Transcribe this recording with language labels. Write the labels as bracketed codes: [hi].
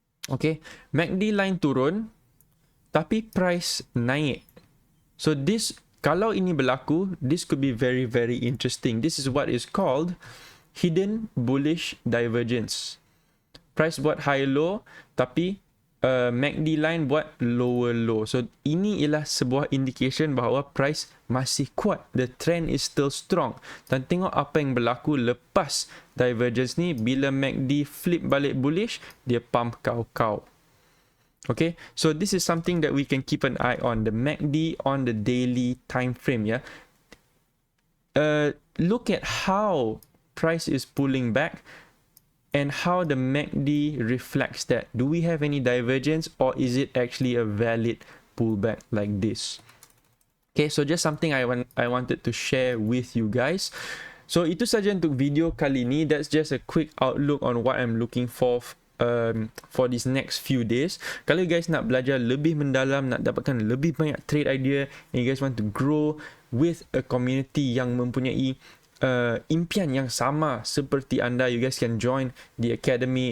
[ms] Okay, MACD line turun, tapi price naik. [en] So this, [ms] kalau ini berlaku, [en] this could be very, very interesting. This is what is called hidden bullish divergence. [ms] Price buat high low, tapi MACD line buat lower low. So ini ialah sebuah indication bahawa price masih kuat. [en] The trend is still strong. [ms] Dan tengok apa yang berlaku lepas divergence ni. Bila MACD flip balik bullish, dia pump kau-kau. [en] Okay, so this is something that we can keep an eye on. The MACD on the daily time frame, yeah. Look at how price is pulling back and how the MACD reflects that. Do we have any divergence, or is it actually a valid pullback like this? Okay, so just something I wanted to share with you guys. [ms] So itu saja untuk video kali ini. [en] That's just a quick outlook on what I'm looking for these next few days. [ms] Kalau you guys nak belajar lebih mendalam, nak dapatkan lebih banyak trade idea, [en] and you guys want to grow with a community [ms] yang mempunyai impian yang sama seperti anda, [en] you guys can join the academy.